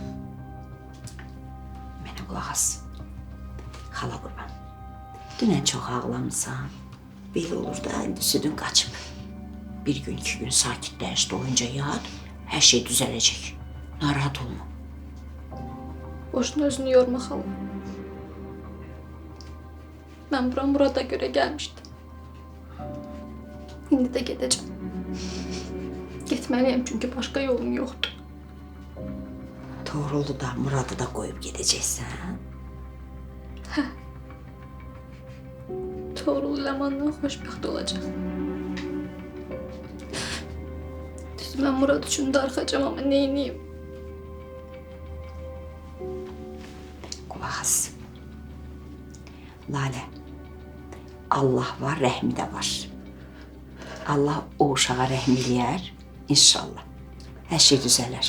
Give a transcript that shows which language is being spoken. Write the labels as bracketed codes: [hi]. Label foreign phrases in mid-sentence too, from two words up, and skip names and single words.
[az] Mənə qulaq as. Xala qurban. Dünən çox ağlamısan. Belə olur da, indi südün qaçıb. Bir gün, 2 gün sakitləş, doyunca yat, hər şey düzələcək. Narahat olma. Boşuna özünü yorma hala. [tr] Ben bura Murat'a göre gelmiştim. Şimdi de gideceğim. Gitmeliyim çünkü başka yolum yoktu. [az] Toğrulu da, Murat'ı da qoyub gedəcəksən. Tuğrul Leman'la hoşbəxt olacak. [tr] Düz ben Murat için darxacam ama neyniyim? [az] Qulaq as. Lalə, Allah var, rəhmi də var. Allah o uşağa rəhm eləyər, inşallah. Hər şey düzələr.